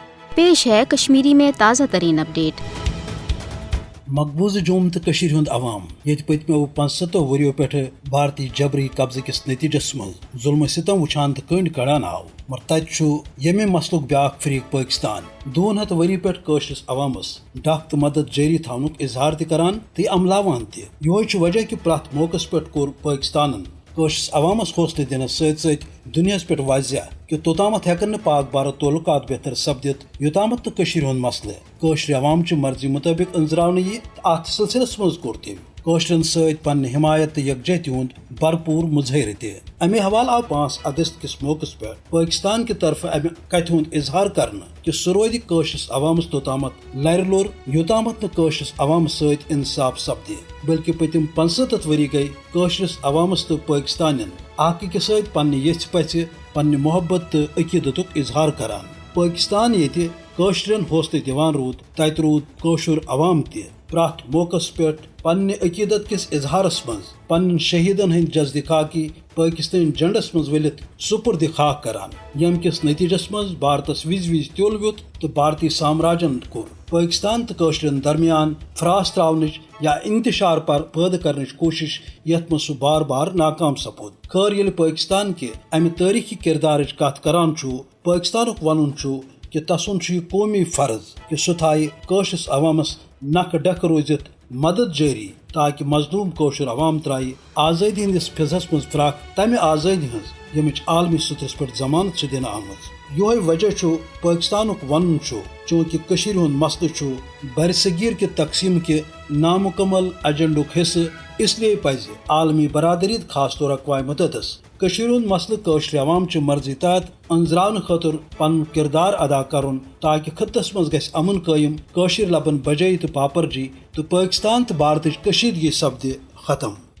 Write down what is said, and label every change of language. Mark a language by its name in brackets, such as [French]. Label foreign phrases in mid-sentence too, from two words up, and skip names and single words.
[Urdu] پیش ہے کشمیری میں تازہ ترین اپڈیٹ۔ [Kashmiri] مقبوضہ جوم تو کشیر ہند عوام یہ پتمو 75 وريو پہ بھارتی جبری قبضہ کس نتیجس من ظلم ستم وچھان تو کنڈ کڑان آو، مگر تت یمہ مسلک بیاکھ فریق پاکستان 200 ؤری پہ قشرس عوامس ڈاک تو مدد جاری تھونک اظہار تہ کران تہ عملاوان تہ۔ یہ وجہ کہ پرت موقع پہ کور پاکستان قشرس عوامس حوصلہ دنس ست دنیاس پہ واضح کہ توتامت ہیکن پاک بھارت تعلقات بہتر سپدت یوتامت تو کشیر ہند مسئلہ قشر عوام چہ مرضی مطابق انزراون یہ ات سلسلس مز کور تم قشرن ست پنہ حمایت تو یکجہتی ہند بھرپور مظاہرہ تہ۔ امہ حوالہ آو 5 اگست کس موقع پہ پاکستان [Urdu] کی طرف [Kashmiri] امہ کتھ ہند اظہار کرنا کہ سہ روز قشرس عوامس توتامت لر لور یوتامت قشرس عوام ست انصاف سپدہ، بلکہ پتم 65 ؤری گئی قشرس عوامس تو پاکستانین اکھ أکس ست پنہ یژھ پژھ پنہ محبت تو عقیدتک اظہار کران۔ پاکستان یہ قشرن حوصلہ دیوان رود تت رود قشر عوام تہ پرت موقع پہ پنہ عقیدت کس اظہارس مز پنن شہیدن ہند جزد خاکی پاکستان جنڈس مز ولت سپرد خاک کران، یم کس نتیجس مز بھارتس وز تیل ویت تو بھارتی سامراجن کور پاکستان تو قشرن درمیان فراس تراونچ یا انتشار پر پید کرنچ کوشش یت مز سہ بار بار ناکام سپود۔ خیر یل پاکستان کے امہ تاریخی کردارچ کت کران پاکستانک ونن کہ تسن یہ قومی فرض کہ سہ تھائے قشرس عوامس نکھ ڈکھ روزت مدد جاری تاکہ مظلوم قشر عوام ترائے آزادی ہندس فضحس مز فراق تمہ آزادی ہز یمچ عالمی سطحس پہ ضمانت دن آمت۔ یہ وجہ پاکستانک ون چونکہ کشیر ہند مسئلہ برصغیر [Urdu] کے تقسیم کے نامکمل [Kashmiri] ایجنڈک حصہ، [Urdu] اس لیے [Kashmiri] پزِ عالمی برادری خاص طور اقوام متحدس کشیر ہند مسئلہ قشر عوام چہ مرضی تحت انزراون خاطر پن کردار ادا کرن تاکہ خطس مز گژھِ امن قائم، قشر لبن بجائی تو پاپرجی تو پاکستان تو بھارتچ کشیدگی سپدِ ختم۔